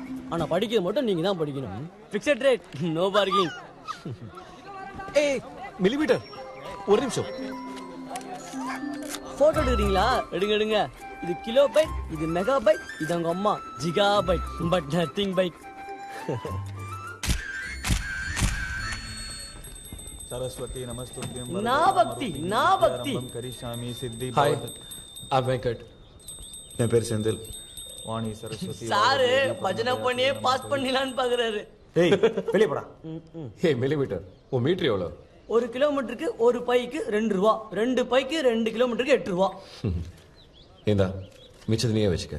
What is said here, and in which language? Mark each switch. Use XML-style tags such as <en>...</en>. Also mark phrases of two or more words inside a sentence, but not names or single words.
<ta>ஆனா படிக்கிறது மட்டும் நீங்க தான் படிக்கணும்.</ta> <en>Fixed rate, no parking.</en> <ta>ஏய் மில்லிமீட்டர், ஒரு நிமிஷம். போட்டோ எடுக்கிறீங்களா? எடுங்க எடுங்க. இது</ta> <en>kilo byte,</en> <ta>இது</ta> <en>mega byte,</en> <ta>இது அவங்க அம்மா</ta> <en>giga byte. But nothing byte.</en> <sa>सरस्वती नमस्तुभ्यं ना भक्ति ना भक्ति करिष्यामि सिद्धि</sa> <en>हाय, I'm வெங்கட்.</en> <ta>என் பேர் செந்தில். வாணி சரஸ்வதி சாரு பஜனை பண்ணியே பாஸ் பண்ணிடலான்னு பாக்குறாரு. ஏய் வெளிய போடா. ஏய் மில்லிமீட்டர், உன் மீட்டர் எவ்வளோ? 1 கிலோமீட்டருக்கு 1 பைக்கு 2 ரூபா, 2 பைக்கு 2 கிலோமீட்டருக்கு 8 ரூபா. இந்தா மிச்சத்தை நீயே வச்சுக்க.</ta>